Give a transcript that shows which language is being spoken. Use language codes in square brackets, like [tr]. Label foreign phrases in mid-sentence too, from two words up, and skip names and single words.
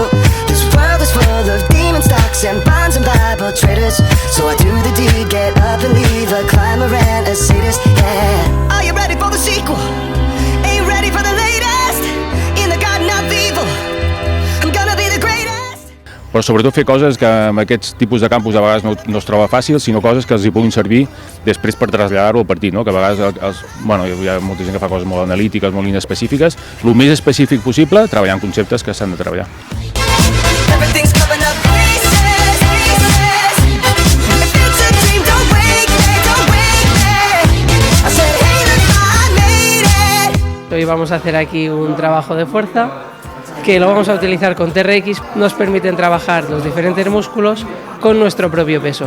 [en] This world is full of demon stocks and bonds and Bible traders. So I do the deed, get up and leave a climber and a sadist, yeah. Are you ready for the sequel? Ain't ready for the latest? In the garden of evil, I'm gonna be the greatest. [ca] Però sobretot fer coses que amb aquests tipus de campus a vegades no es troba fàcil, sinó coses que els hi puguin servir després per traslladar-ho al partit, no? Que a vegades hi ha molta gent que fa coses molt analítiques, molt inespecífiques, el més específic possible, treballant conceptes que s'han de treballar. [es] Hoy vamos a hacer aquí un trabajo de fuerza que lo vamos a utilizar con TRX, nos permiten trabajar los diferentes músculos con nuestro propio peso.